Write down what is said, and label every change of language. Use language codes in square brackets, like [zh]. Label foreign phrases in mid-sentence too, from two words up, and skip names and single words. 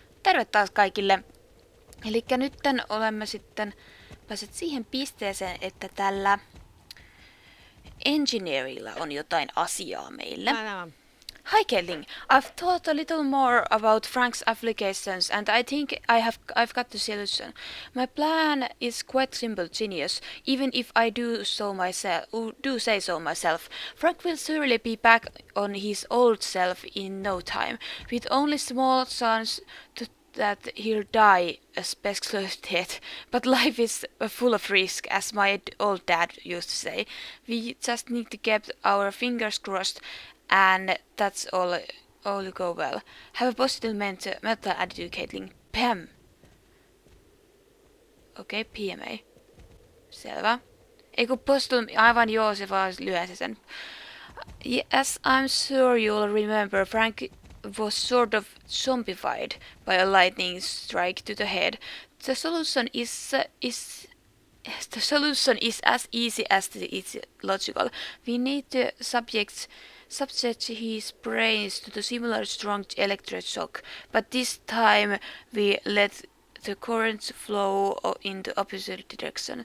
[fi] Terve taas kaikille! Elikkä nytten olemme sitten päässeet siihen pisteeseen, että tällä engineerilla on jotain asiaa meille. [en] Hi Caitlin, I've thought a little more about Frank's applications and I think I've got the solution. My plan is quite simple, genius, even if I do say so myself. Frank will surely be back on his old self in no time, with only small chance that he'll die a speculated, but life is full of risk, as my old dad used to say. We just need to keep our fingers crossed, and that's all go well. Have a positive mental attitude, Caitlin. Pam. [fi] Okei, PMA. Selvä. Ei kun positive, aivan joo, se vaan lyhensi sen. [en] Yes, I'm sure you'll remember, Frank was sort of zombified by a lightning strike to the head. The solution is as easy as it's logical. We need to subject his brains to the similar strong electric shock, but this time we let the current flow in the opposite direction.